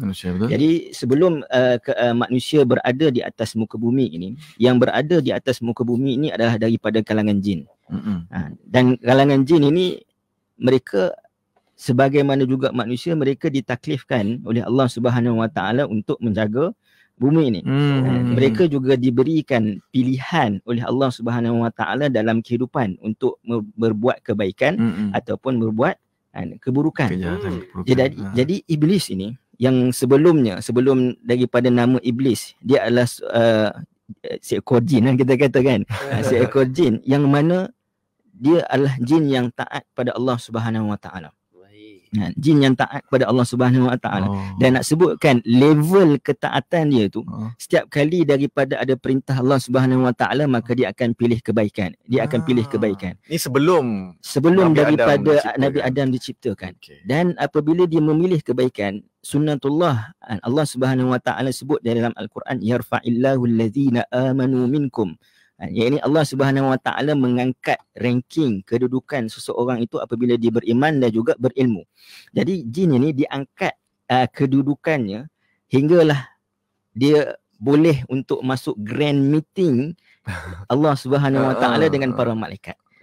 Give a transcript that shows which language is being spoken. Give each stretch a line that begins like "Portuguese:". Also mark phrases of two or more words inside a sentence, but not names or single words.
Malay: Jadi sebelum manusia berada di atas muka bumi ini, yang berada di atas muka bumi ini adalah daripada kalangan jin. Dan kalangan jin ini, mereka sebagaimana juga manusia, mereka ditaklifkan oleh
Arabic: الله سبحانه وتعالى
Malay: untuk menjaga bumi ini. Mereka juga diberikan pilihan oleh
Arabic: الله سبحانه وتعالى
Malay: dalam kehidupan untuk berbuat kebaikan ataupun berbuat keburukan. Jadi iblis ini yang sebelum daripada nama iblis, dia adalah seekor jin, kita katakan. Seekor jin yang mana dia adalah jin yang taat pada
Arabic: الله سبحانه وتعالى.
Malay: Jin yang taat kepada
Arabic: الله سبحانه وتعالى.
Malay: Dan nak sebutkan level ketaatan dia tu, setiap kali daripada ada perintah
Arabic: الله سبحانه وتعالى,
Malay: maka dia akan pilih kebaikan. Dia akan pilih kebaikan. Ini sebelum daripada Nabi Adam diciptakan. Dan apabila dia memilih kebaikan, sunnatullah,
Arabic: الله سبحانه وتعالى
Malay: sebut dalam Al-Quran,
Arabic: يرفع الله الذين آمنوا منكم.
Malay: Yang ini
Arabic: الله سبحانه وتعالى
Malay: mengangkat ranking kedudukan seseorang itu apabila dia beriman dan juga berilmu. Jadi jin ini diangkat kedudukannya hinggalah dia boleh untuk masuk
English: grand meeting
Arabic: الله سبحانه وتعالى
Malay: dengan para malaikat.